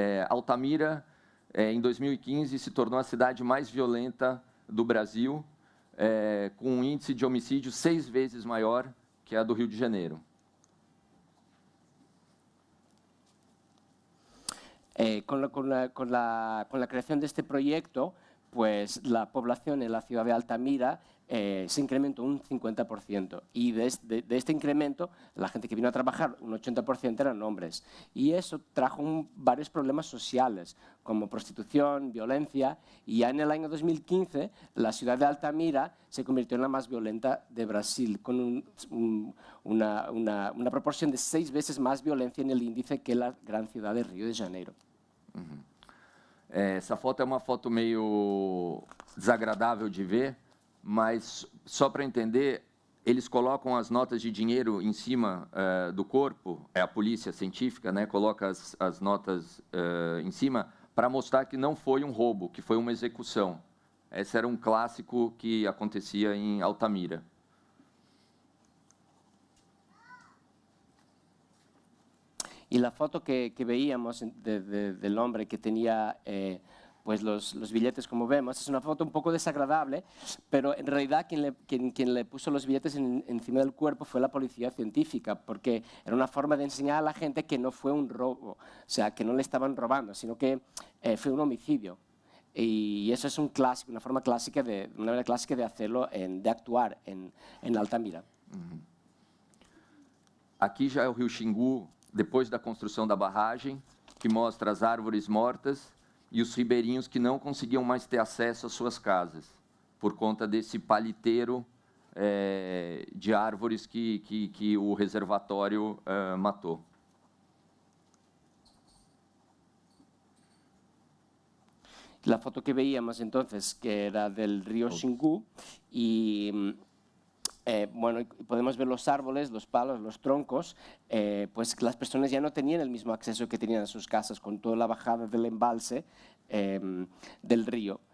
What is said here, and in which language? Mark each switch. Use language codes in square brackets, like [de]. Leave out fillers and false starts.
[pt] Altamira, em 2015, se tornou a cidade mais violenta do Brasil, com um índice de homicídio 6 vezes maior que a do Rio de Janeiro. [es] Con la creación de este proyecto, pues la población en la ciudad de Altamira se incrementó un 50%, y de este incremento la gente que vino a trabajar, un 80% eran hombres, y eso trajo varios problemas sociales como prostitución, violencia, y ya en el año 2015 la ciudad de Altamira se convirtió en la más violenta de Brasil, con una proporción de 6 veces más violencia en el índice que la gran ciudad de Río de Janeiro. [pt] Essa foto é uma foto meio desagradável de ver, mas só para entender, eles colocam as notas de dinheiro em cima do corpo, a polícia científica, né, coloca as notas em cima para mostrar que não foi um roubo, que foi uma execução. Esse era um clássico que acontecia em Altamira. [es] Y la foto que veíamos del hombre que tenía pues los billetes como vemos. Es una foto un poco desagradable, pero en realidad quien le puso los billetes encima del cuerpo fue la policía científica, porque era una forma de enseñar a la gente que no fue un robo, o sea, que no le estaban robando, sino que fue un homicidio. Y eso es un clásico, una manera clásica de hacerlo, de actuar en Altamira. [pt] Aqui já é o rio Xingu, depois da construção da barragem, que mostra as árvores mortas e os ribeirinhos que não conseguiam mais ter acesso às suas casas, por conta desse paliteiro de árvores que o reservatório matou. [es] La foto que veíamos entonces, que era del río Xingu, y bueno, podemos ver los árboles, los palos, los troncos, pues las personas ya no tenían el mismo acceso que tenían a sus casas con toda la bajada del embalse del río.